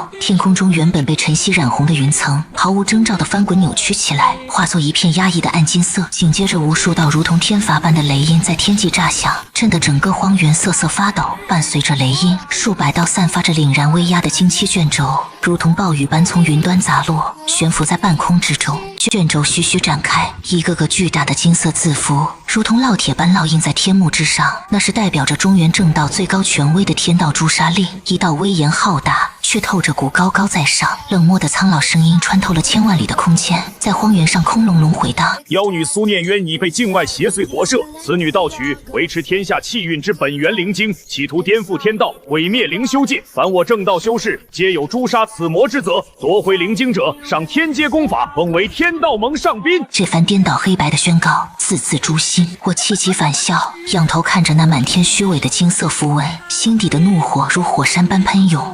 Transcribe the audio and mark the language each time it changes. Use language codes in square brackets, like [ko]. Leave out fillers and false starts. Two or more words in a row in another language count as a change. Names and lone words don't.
[zh] 天空中原本被晨曦染紅的雲層毫無徵兆地翻滾扭曲起來，化作一片壓抑的暗金色。緊接着，無數道如同天罰般的雷音在天際炸響，震得整個荒原瑟瑟發抖。伴隨着雷音，數百道散發着凜然威壓的旌旗卷軸如同暴雨般從雲端砸落，懸浮在半空之中。卷軸徐徐展開，一個個巨大的金色字符如同烙鐵般烙印在天幕之上，那是代表着中原正道最高權威的天道誅殺令。一道威嚴浩大卻透着股高高在上冷漠的蒼老聲音穿透了千萬里的空間，在荒原上空隆隆回盪。妖女蘇念淵已被境外邪祟夺舍，此女盗取維持天下气運之本源靈晶，企圖顛覆天道，毀滅靈修界。凡我正道修士，皆有誅殺此魔之責。奪回靈晶者，上天階功法，封為天道盟上賓。這番顛倒黑白的宣告，字字誅心。我氣急反笑，仰頭看着那滿天虛偽的金色符文，心底的怒火如火山般噴湧。